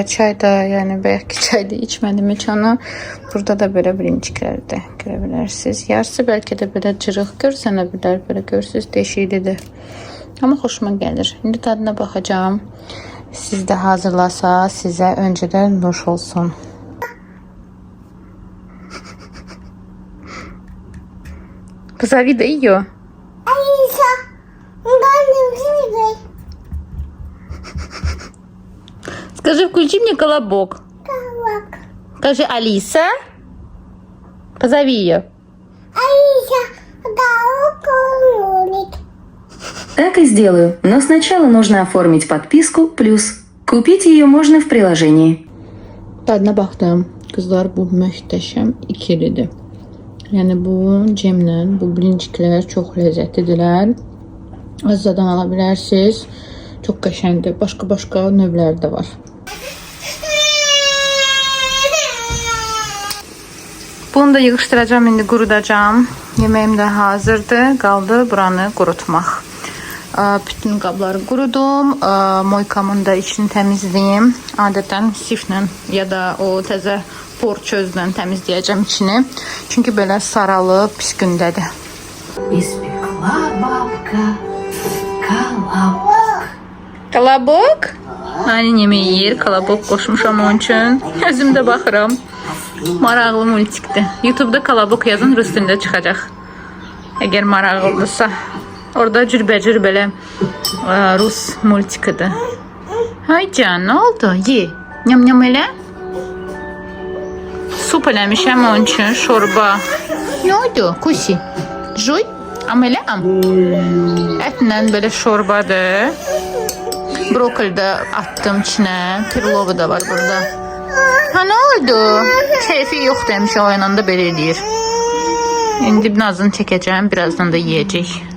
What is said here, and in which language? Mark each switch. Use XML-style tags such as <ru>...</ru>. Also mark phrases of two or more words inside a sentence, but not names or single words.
<az>Çayda, yəni bəlkə çayda içmədim heç onu. Burada da belə brinçikləri də görə bilərsiniz. Yarısı bəlkə də belə cırıq görsənə bilər. Belə görürsünüz, deşiklidir. Amma xoşuma gəlir. İndi tadına baxacağım. Siz də hazırlasa sizə öncədən nuş olsun.</az> <ru>Позови, да ее. Алиса, Скажи, включи мне колобок. колобок. Скажи, Алиса. Позови ее. Алиса, колобок. Так и сделаю, но сначала нужно оформить подписку плюс. Купить ее можно в приложении.</ru> <az>Dadına baxdım. Qızlar, bu möhtəşəm ikilidir. Yəni bu cemlə bu brinçiklər çox ləzzətlidirlər. Azzadan ala bilərsiniz. Çox qəşəngdir. Başqa növləri də var. Bunu da yığışdıracağım, indi qurudacağım. Yeməyim də hazırdır. Qaldı buranı qurutmaq. Bütün qabları qurudum. Moykamın da içini təmizləyim. Adətən siflə ya da o təzə por çözlə təmizləyəcəm içini. Çünki belə saralıb pis gündədir.</az> <ru>Испекла бабка колобок.</ru> <tr>Kolobok? Aynen yemeği yer.</tr> <az>Kolobok qoşmuşam onun üçün. Özüm də baxıram. Maraqlı multikdir. YouTube'da kolobok yazın, rus dilində çıxacaq. Əgər maraqlıdırsa. Orada cürbəcür belə Rus multikidir. Hay can, ne oldu? Ye. Nyam nyam elə. Sup eləmişəm onun üçün, şorba. Ne oldu? Kusi. Joy. Am eləm. Ətlə belə şorbadır. Brokoli də attım içinə. Pirlovu da var burada. Ha, ne oldu? Keyfi yox demiş, o yanında belə eləyir. İndi nazını çəkəcəm, birazdan da yiyəcək.</az>